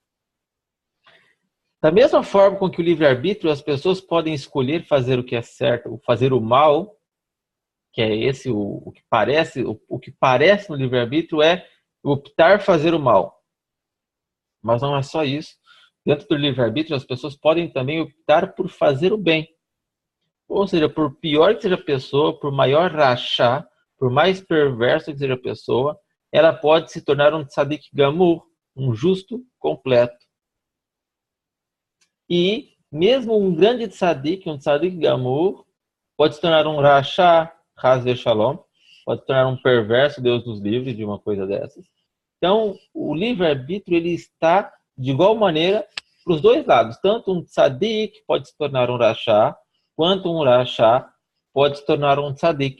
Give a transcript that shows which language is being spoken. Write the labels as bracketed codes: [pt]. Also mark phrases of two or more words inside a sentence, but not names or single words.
[pt] Da mesma forma com que o livre-arbítrio, as pessoas podem escolher fazer o que é certo, ou fazer o mal, que é esse o que parece no livre-arbítrio é optar fazer o mal. Mas não é só isso, Dentro do livre-arbítrio, as pessoas podem também optar por fazer o bem. Ou seja, por pior que seja a pessoa, por maior rachá, por mais perverso que seja a pessoa, ela pode se tornar um [he] צדיק גמור, [pt] um justo completo. E mesmo um grande tzadik, um [he] צדיק גמור, [pt] pode se tornar um rachá, [he] חס ושלום, [pt] pode se tornar um perverso, Deus nos livre de uma coisa dessas. Então, o livre-arbítrio ele está de igual maneira para os dois lados. Tanto um tzadik pode se tornar um rachá, quanto um rachá pode se tornar um tzadik.